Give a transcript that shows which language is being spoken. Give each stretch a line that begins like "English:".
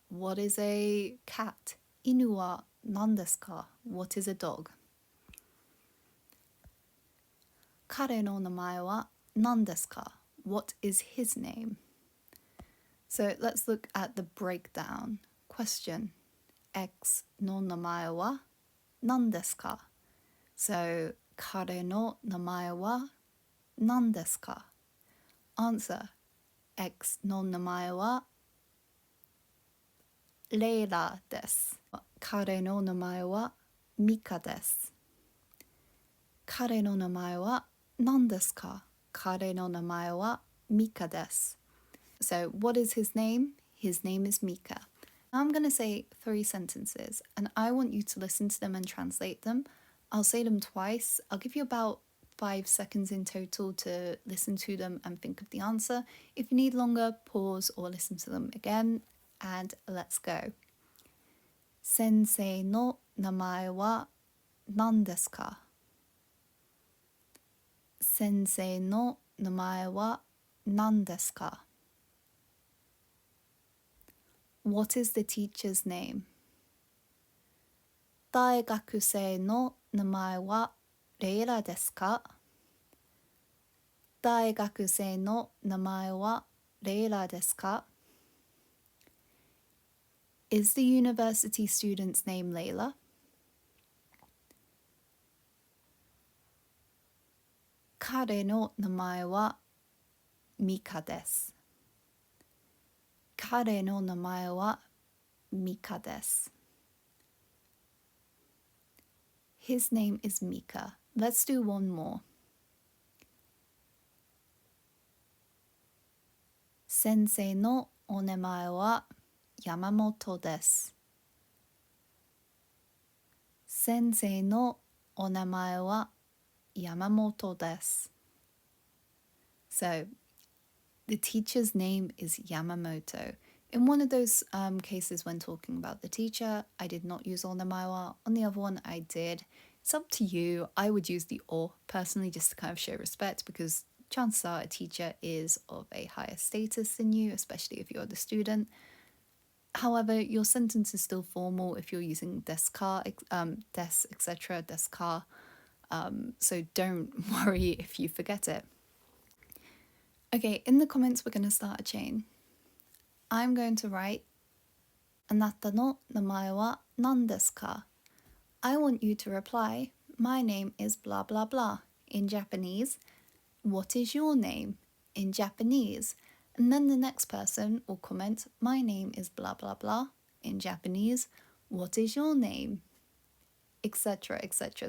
English: What is a cat?
Japanese: 犬は何ですか?
English: What is a dog?
Japanese: 彼の名前は何ですか?
English: What is his name? So let's look at the breakdown.
Japanese: Question. X の名前は何ですか? So 彼の名前は何ですか?
English: Answer.
Japanese: X の名前はレイラです。彼の名前はミカです。彼の名前は何ですか? 彼の名前はミカです。
English: So, what is his name? His name is Mika. I'm going to say 3 sentences, and I want you to listen to them and translate them. I'll say them twice. I'll give you about 5 seconds in total to listen to them and think of the answer. If you need longer, pause or listen to them again, and let's go.
Japanese: 先生の名前は何ですか? 先生の名前は何ですか?
English: What is the teacher's name?
Japanese: 大学生の名前はレイラですか? 大学生の名前はレイラですか?
English: Is the university student's name Layla?
Japanese: 彼の名前はミカです。彼の名前はミカです。
English: His name is Mika. Let's do one more.
Japanese: 先生のお名前は山本です。先生のお名前は山本です。
English: So, the teacher's name is Yamamoto. In one of those cases when talking about the teacher, I did not use onamawa. On the other one, I did. It's up to you. I would use the o personally just to kind of show respect, because chances are a teacher is of a higher status than you, especially if you're the student. However, your sentence is still formal if you're using desu ka, des, etc., desu ka. So don't worry if you forget it. Okay, in the comments, we're going to start a chain. I'm going to write
Japanese: あなたの名前は何ですか?
English: I want you to reply, my name is blah blah blah in Japanese. What is your name in Japanese? And then the next person will comment, my name is blah blah blah in Japanese. What is your name? Etc, etc.